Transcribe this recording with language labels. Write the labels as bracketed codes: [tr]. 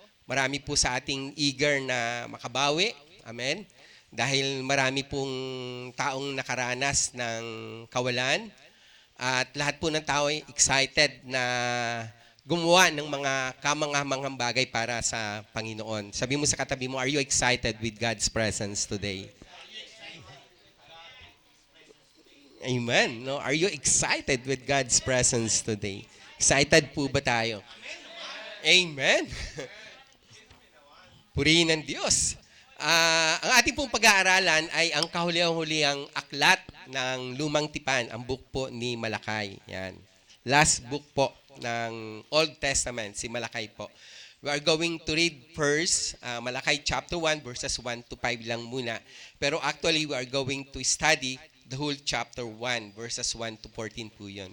[tl] Marami po sa ating eager na makabawi. Amen. Dahil marami pong taong nakaranas ng kawalan at lahat po ng tao ay excited na gumawa ng mga kamanghamanghang bagay para sa Panginoon. Sabi mo sa katabi mo, [en] are you excited with God's presence today? Amen. No? Are you excited with God's presence today? [tl] Excited po ba tayo? Amen. Purihin ng Diyos. Ang ating pong pag-aaralan ay ang kahuli-huliang aklat ng Lumang Tipan, ang book po ni Malakay. Yan. [en] Last book [tl] po ng Old Testament, si Malakay po. [en] We are going to read first Malakay chapter 1 verses 1 to 5 [tl] lang muna. Pero [en] actually, we are going to study the whole chapter 1 verses 1 to 14 [tl] po yun.